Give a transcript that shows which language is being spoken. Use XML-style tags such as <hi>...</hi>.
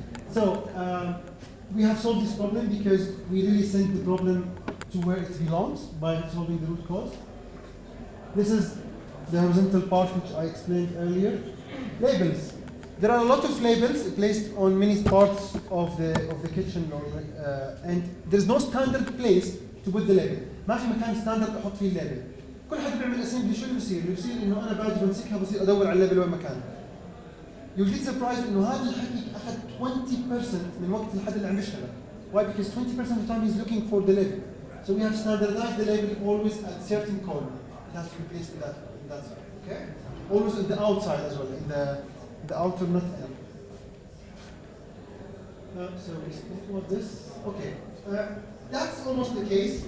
<en>So we have solved this problem because we really sent the problem to where it belongs by solving the root cause. This is the horizontal part which I explained earlier. Labels. There are a lot of labels placed on many parts of the kitchen, and there's no standard place to put the label.</en> <ar>ما في مكان ستاندرد احط فيه الليبل. كل حد بيعمل اسمبلي شو اللي بيصير؟ اللي بيصير انه انا باجي بمسكها بصير ادور على الليبل وين مكانه.</ar> <en>You get surprised</en> <ar>انه هذا الحكي اخذ 20% من وقت الحد اللي عم يشتغل.</ar> <en>Why? Because 20% of the time he's looking for the label. So we have standardized the label always at certain color. It has to be placed in that side. Okay? Always in the outside as well, in the outer not end. So we spoke about this. Okay. That's almost the case.</en>